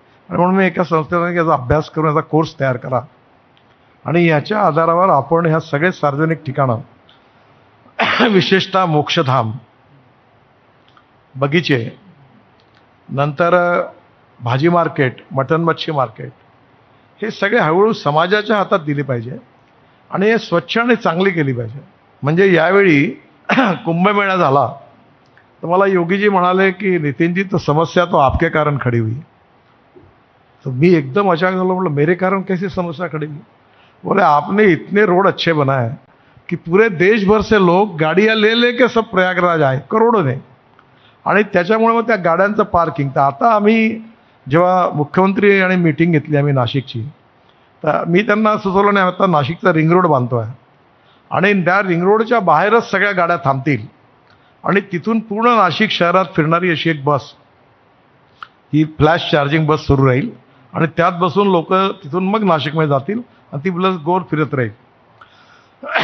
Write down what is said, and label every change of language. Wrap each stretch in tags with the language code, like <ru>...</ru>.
<mr>आणि म्हणून मी एका संस्थेने याचा अभ्यास करून याचा कोर्स तयार करा आणि याच्या आधारावर आपण ह्या सगळे सार्वजनिक ठिकाणं विशेषतः मोक्षधाम, बगीचे, नंतर भाजी मार्केट, मटन मच्छी मार्केट, हे सगळे हळूहळू समाजाच्या हातात दिले पाहिजे आणि हे स्वच्छ आणि चांगली केली पाहिजे. म्हणजे यावेळी कुंभमेळा झाला तर मला योगीजी म्हणाले की नितीनजी</mr> <hi>तो समस्या तो आपके कारण खड़ी हुई.</hi> <mr>तो मी एकदम अचानक झालो, म्हटलं</mr> <hi>मेरे कारण कैसी समस्या खड़ी हुई? बोले आपने इतने रोड अच्छे बनाए कि पूरे देश भर से लोग गाड़ियाँ ले लेके सब प्रयागराज आए, करोड़ों ने.</hi> <mr>आणि त्याच्यामुळे मग त्या गाड्यांचं पार्किंग. तर आता आम्ही जेव्हा मुख्यमंत्री आणि मीटिंग घेतली आम्ही नाशिकची, तर मी त्यांना सुचवलं नाही, आता नाशिकचा रिंग रोड बांधतो आहे आणि त्या रिंग रोडच्या बाहेरच सगळ्या गाड्या थांबतील आणि तिथून पूर्ण नाशिक शहरात फिरणारी अशी एक बस, ही फ्लॅश चार्जिंग बस सुरू राहील आणि त्यात बसून लोक तिथून मग नाशिकमध्ये जातील आणि ती बस गोल फिरत राहील.</mr>